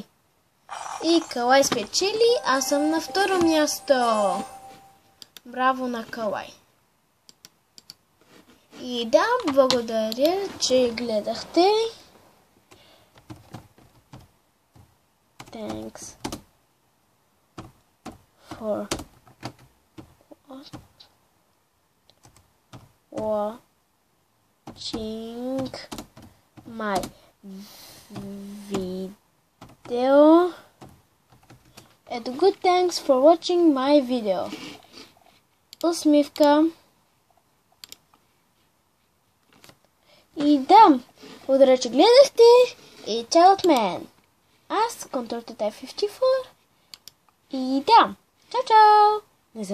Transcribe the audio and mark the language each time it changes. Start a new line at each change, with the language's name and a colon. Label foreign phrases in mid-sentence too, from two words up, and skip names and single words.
Bulgarian: И Калай спечели, аз съм на второ място. Браво на Калай. И да, благодаря, че гледахте.
English: Thanks for watching my video. And good thanks for watching my video.
Bulgarian: Усмивка. И да, благодаря, че гледахте и чао от мен. Аз, Control T54. И да, чао-чао!